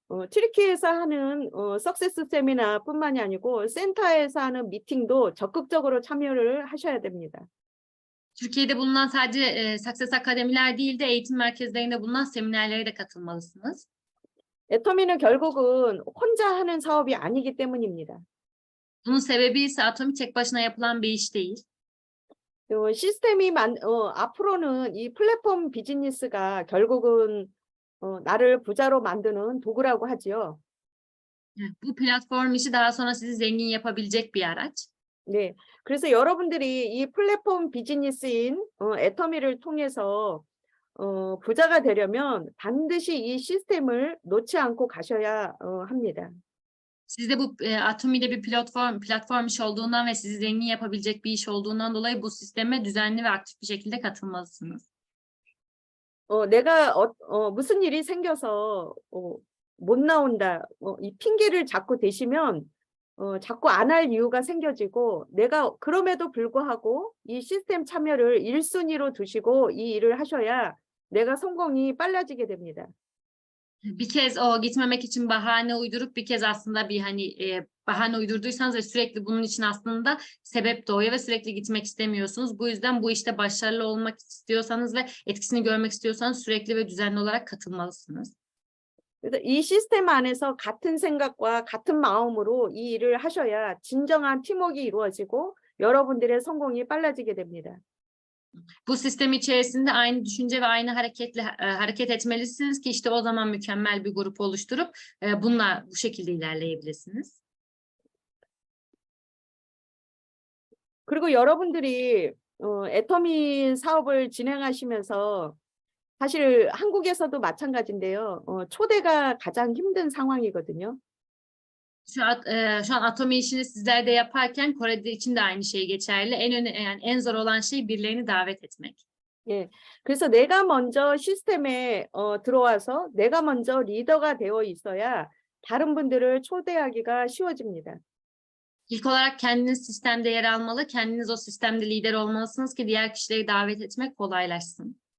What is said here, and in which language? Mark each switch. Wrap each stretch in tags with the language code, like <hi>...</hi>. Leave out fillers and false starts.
<ko>튀르키예에서 하는 석세스 세미나뿐만이 아니고 센터에서 하는 미팅도 적극적으로 참여를 하셔야 됩니다.</ko> <tr>Türkiye'de bulunan sadece Success Akademiler değil de eğitim merkezlerinde bulunan seminerlere de katılmalısınız.</tr> <ko>애터미는 결국은 혼자 하는 사업이 아니기 때문입니다.</ko> <tr>Bunun sebebi ise Atomi tek başına yapılan bir iş değil.</tr> <ko>시스템이 앞으로는 이 플랫폼 비즈니스가 결국은 나를 부자로 만드는 도구라고 하지요.</ko> <tr>Bu platform işi daha sonra sizi zengin yapabilecek bir araç.</tr> <ko>네, 그래서 여러분들이 이 플랫폼 비즈니스인 애터미를 통해서 부자가 되려면 반드시 이 시스템을 놓지 않고 가셔야 합니다.</ko> <tr>Sizde bu Atomi'de bir platform iş olduğundan ve sizi zengin yapabilecek bir iş olduğundan dolayı bu sisteme düzenli ve aktif bir şekilde katılmalısınız.</tr> <ko>내가 무슨 일이 생겨서 못 나온다, 이 핑계를 자꾸 대시면 자꾸 안 할 이유가 생겨지고 내가 그럼에도 불구하고 이 시스템 참여를 1순위로 두시고 이 일을 하셔야 내가 성공이 빨라지게 됩니다.</ko> <tr>Bir kez gitmemek için bahane uydurup bir kez aslında bir bahane uydurduysanız ve sürekli bunun için aslında sebep doğuyor ve sürekli gitmek istemiyorsunuz. Bu yüzden bu işte başarılı olmak istiyorsanız ve etkisini görmek istiyorsanız sürekli ve düzenli olarak katılmalısınız.</tr> <ko>그래서 이 시스템 안에서 같은 생각과 같은 마음으로 이 일을 하셔야 진정한 팀워크가 이루어지고 여러분들의 성공이 빨라지게 됩니다.</ko> <tr>Bu sistem içerisinde aynı düşünce ve aynı hareketle hareket etmelisiniz ki işte o zaman mükemmel bir grup oluşturup bununla bu şekilde ilerleyebilirsiniz.</tr> <ko>그리고 여러분들이 애터미 사업을 진행하시면서 사실 한국에서도 마찬가지인데요. 초대가 가장 힘든 상황이거든요.</ko> <tr>Şu an Atomi işini sizler de yaparken Kore'de için de aynı şey geçerli. Yani en zor olan şey birilerini davet etmek.</tr> <ko>예. 그래서 내가 먼저 시스템에 들어와서 내가 먼저 리더가 되어 있어야 다른 분들을 초대하기가 쉬워집니다.</ko> <tr>İlk olarak kendiniz sistemde yer almalı, kendiniz o sistemde lider olmalısınız ki diğer kişileri davet etmek kolaylaşsın.</tr>